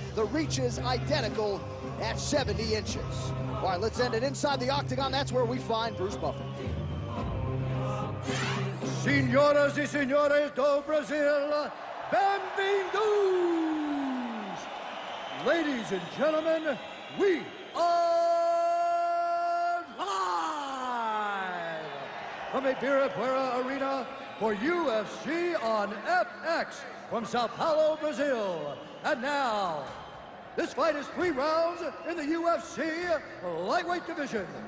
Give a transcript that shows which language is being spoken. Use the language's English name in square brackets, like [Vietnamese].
[English] The reach is identical at 70 inches. All right, let's end it inside the octagon. That's where we find Bruce Buffer. [Portuguese] Senhoras e senhores do Brasil, bem-vindos! [English] Ladies and gentlemen, we are live from Ibirapuera Arena for UFC on FX from Sao Paulo, Brazil. And now, this fight is 3 rounds in the UFC lightweight division.